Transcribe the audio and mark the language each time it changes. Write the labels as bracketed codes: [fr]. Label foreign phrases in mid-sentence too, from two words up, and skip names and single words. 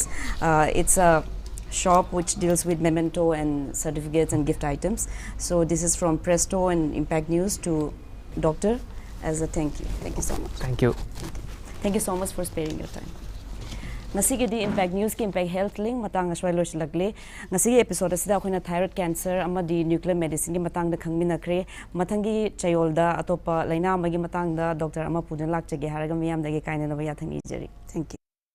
[en] It's a shop which deals with memento and certificates and gift items. So this is from Presto and Impact News to doctor as a thank you. Thank you so much. Thank you. Thank you so much for sparing your time. [mni] Ngasigi Impact News ki Impact Health link matang aswai loisilakle. Ngasigi episode asida akoina [en] thyroid cancer [mni] amadi [en] nuclear medicine [mni] ki matang da khangminakre. Mathangi chayolda atopa laina amagi matang da Dr. Ama Pudan lakchage haraga miyam dagi kaina naba yathang ijari. [en] Thank you.